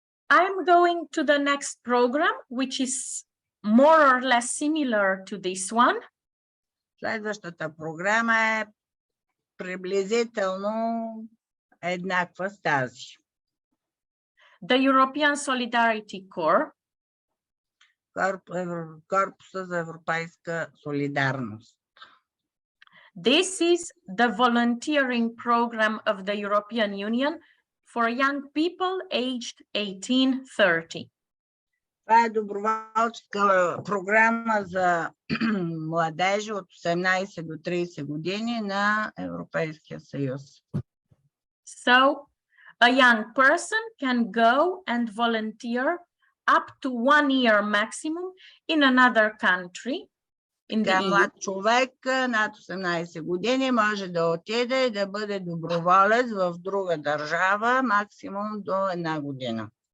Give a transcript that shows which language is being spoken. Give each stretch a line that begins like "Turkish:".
English: I'm going to the next program, which is more or less similar to this one.
Bulgarian: Следващата програма е приблизително еднаква с тази.
English: The European Solidarity Corps.
Bulgarian: Корпуса за европейска солидарност.
English: This is the volunteering program of the European Union for young people aged 18-30.
Bulgarian: Това е доброволческа програма за младежи от 18 до 30 години на Европейския съюз.
English: So a young person can go and volunteer up to 1 year maximum in another country in the EU.
Bulgarian: Млад човек над 18 години може да отиде и да бъде доброволец в друга държава максимум до 1 година.